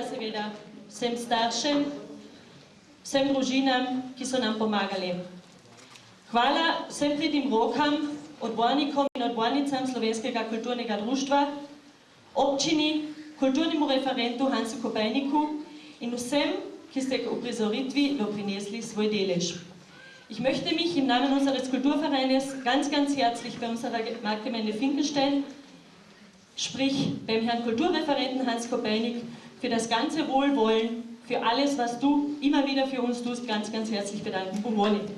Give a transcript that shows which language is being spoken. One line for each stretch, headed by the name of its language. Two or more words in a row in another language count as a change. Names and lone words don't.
Slovenian: seveda vsem staršem, vsem družinam, ki so nam pomagali. Hvala vsem pridnim rokam, odbornikom in odbornicam Slovenskega kulturnega društva, občini, kulturnemu referentu Hansu Kopejniku in vsem, ki ste k uprizoritvi doprinesli svoj delež.
German: Ich möchte mich im Namen unseres Kulturvereines ganz, ganz herzlich bei unserer Marktgemeinde Finkenstein, sprich beim Herrn Kulturreferenten Hans Kopejnik, für das ganze Wohlwollen, für alles, was du immer wieder für uns tust, ganz, ganz herzlich bedanken.